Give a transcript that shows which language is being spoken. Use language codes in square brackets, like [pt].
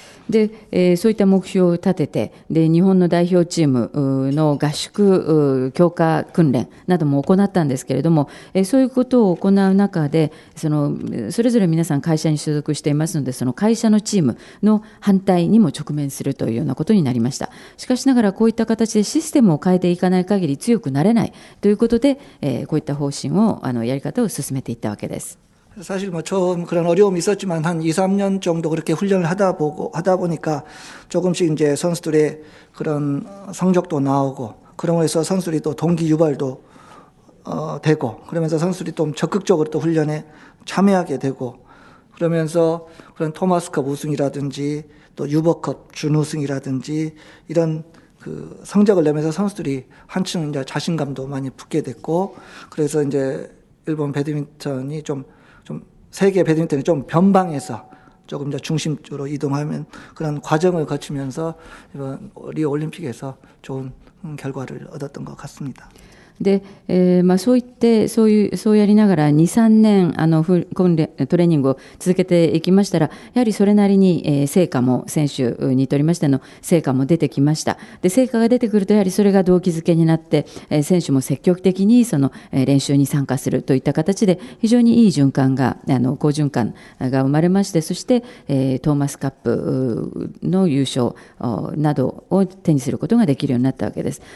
[ja] で、そういった目標を立てて、で日本の代表チームの合宿強化訓練なども行ったんですけれども、そういうことを行う中でそれぞれ皆さん会社に所属していますので、その会社のチームの反対にも直面するというようなことになりました。しかしながらこういった形でシステムを変えていかない限り強くなれないということで、こういった方針をやり方を進めていったわけです。 [ko] 사실 처음 그런 어려움이 있었지만 한 2, 3년 정도 그렇게 훈련을 하다 보니까 조금씩 이제 선수들의 그런 성적도 나오고, 그러므로 해서 선수들이 또 동기 유발도 되고, 그러면서 선수들이 좀 적극적으로 또 훈련에 참여하게 되고, 그러면서 그런 토마스컵 우승이라든지 또 유버컵 준우승이라든지 이런 그 성적을 내면서 선수들이 한층 이제 자신감도 많이 붙게 됐고, 그래서 이제 일본 배드민턴이 좀 세계 배드민턴이 좀 변방에서 조금 더 중심적으로 이동하면 그런 과정을 거치면서 이번 리오 올림픽에서 좋은 결과를 얻었던 것 같습니다. [ja] で、そうやりながら 2,3 年訓練トレーニングを続けていきましたら、やはりそれなりに成果も選手にとりましての成果も出てきました。で、成果が出てくるとやはりそれが動機づけになって、選手も積極的にその練習に参加するといった形で非常にいい循環が好循環が生まれまして、そしてトーマスカップの優勝などを手にすることができるようになったわけです。